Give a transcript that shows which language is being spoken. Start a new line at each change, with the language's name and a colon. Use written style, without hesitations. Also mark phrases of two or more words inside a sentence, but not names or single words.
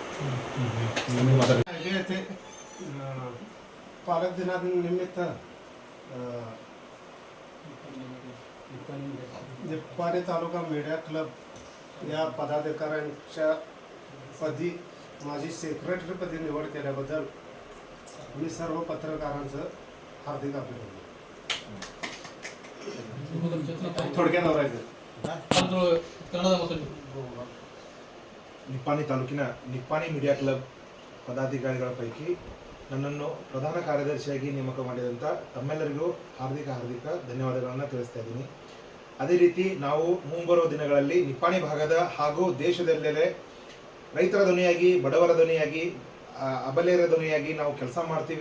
Marathi: पालक दिनानिमित्त निप्पाणी तालुका मीडिया क्लब या पदाधिकाऱ्यांच्या पदी माझी सेक्रेटरीपदी निवड केल्याबद्दल मी सर्व पत्रकारांचं हार्दिक अभिनंदन. थोडक्यात आवरायचं.
Kannada: ನಿಪ್ಪಾಣಿ ತಾಲೂಕಿನ ನಿಪ್ಪಾಣಿ ಮೀಡಿಯಾ ಕ್ಲಬ್ ಪದಾಧಿಕಾರಿಗಳ ಪೈಕಿ ನನ್ನನ್ನು ಪ್ರಧಾನ ಕಾರ್ಯದರ್ಶಿಯಾಗಿ ನೇಮಕ ಮಾಡಿದಂಥ ತಮ್ಮೆಲ್ಲರಿಗೂ ಹಾರ್ದಿಕ ಧನ್ಯವಾದಗಳನ್ನು ತಿಳಿಸ್ತಾ ಇದ್ದೀನಿ. ಅದೇ ರೀತಿ ನಾವು ಮುಂಬರುವ ದಿನಗಳಲ್ಲಿ ನಿಪ್ಪಾಣಿ ಭಾಗದ ಹಾಗೂ ದೇಶದೆಲ್ಲೆಡೆ ರೈತರ ಧ್ವನಿಯಾಗಿ, ಬಡವರ ಧ್ವನಿಯಾಗಿ, ಅಬಲೆಯರ ಧ್ವನಿಯಾಗಿ ನಾವು ಕೆಲಸ ಮಾಡ್ತೀವಿ.